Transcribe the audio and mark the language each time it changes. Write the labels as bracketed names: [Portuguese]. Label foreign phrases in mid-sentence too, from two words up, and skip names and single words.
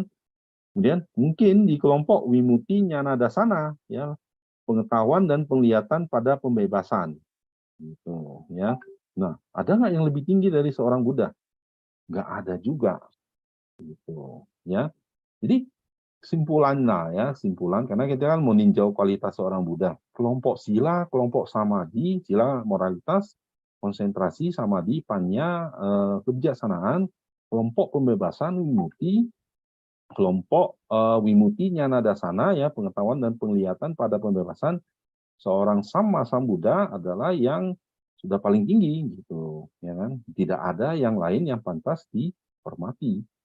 [Indonesian] Kemudian mungkin di kelompok [Pali] Wimuti Nyana Dasana [Indonesian] ya pengetahuan dan penglihatan pada pembebasan gitu ya. Nah, ada nggak yang lebih tinggi dari seorang Buddha? Nggak ada juga gitu ya. Jadi kesimpulan lah ya, simpulan karena kita kan meninjau kualitas seorang Buddha. Kelompok sila, kelompok samadhi, sila moralitas, konsentrasi, samadhi, panya, kebijaksanaan, kelompok pembebasan, wimuti, kelompok [Pali] wimuti nyana dasana [Indonesian] ya, pengetahuan dan penglihatan pada pembebasan seorang sama Buddha adalah yang sudah paling tinggi gitu, ya kan? Tidak ada yang lain yang pantas dihormati.